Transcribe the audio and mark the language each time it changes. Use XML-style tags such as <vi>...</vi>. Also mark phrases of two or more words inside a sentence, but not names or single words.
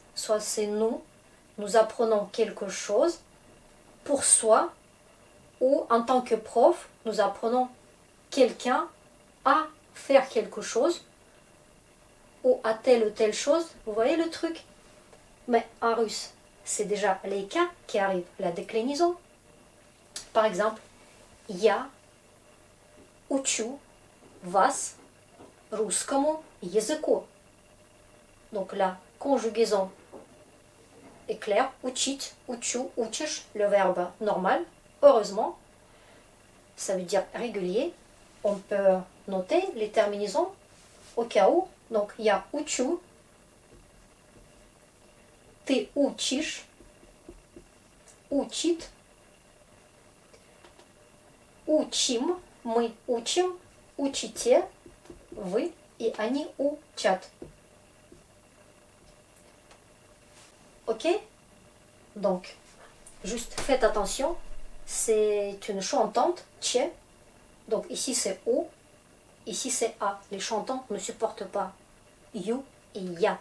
<fr>Soit c'est nous apprenons quelque chose pour soi, ou en tant que prof, nous apprenons quelqu'un à faire quelque chose ou à telle ou telle chose. Vous voyez le truc? Mais en russe, c'est déjà les cas qui arrivent, la déclinaison. Par exemple,</fr> <ru>я учу вас русскому языку.</ru> <fr>Donc la conjugaison est claire.</fr> <ru>Учить, учу, учишь,</ru> <fr>le verbe normal. Heureusement, ça veut dire régulier. On peut noter les terminaisons au cas où. Donc,</fr> <ru>я учу, ты учишь, учит, учим, мы учим, учите, вы и они учат.</ru> <fr>Ok? Donc, juste faites attention, c'est une chantante, tche. Donc ici c'est O, ici c'est A. Les chantantes ne supportent pas you et ya.</fr>